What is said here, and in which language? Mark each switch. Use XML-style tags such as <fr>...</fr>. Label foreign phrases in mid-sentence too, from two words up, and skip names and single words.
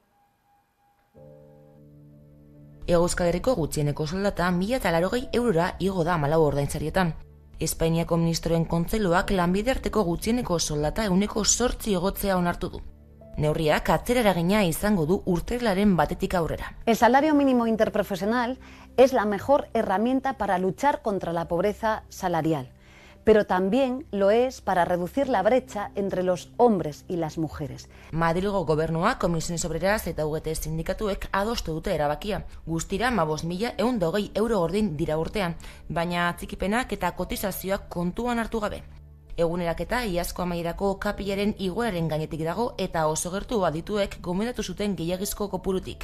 <eu>Hego Euskal Herriko gutxieneko soldata 1.080 eurora igo da 14 ordaintzarietan. Espainiako ministroen kontseiluak lanbide arteko gutxieneko soldata 8% igotzea onartu du. Neurriak atzera eragina izango du urtarrilaren 1 aurrera.</eu> <es>El salario mínimo interprofesional es la mejor herramienta para luchar contra la pobreza salarial. pero también lo es para reducir la brecha entre los hombres y las mujeres.</es> <eu>Madrilgo gobernua, Komisiones Obreras eta UGT sindikatuek adostu dute erabakia. Guztira 15.120 euro ordin dira urtean, baina atzikipenak eta kotizazioak kontuan hartu gabe. Eguneraketa iazko amaierako kapilaren igoeraren gainetik dago eta oso gertu adituek gomendatu zuten gehiagizko kopurutik.</eu>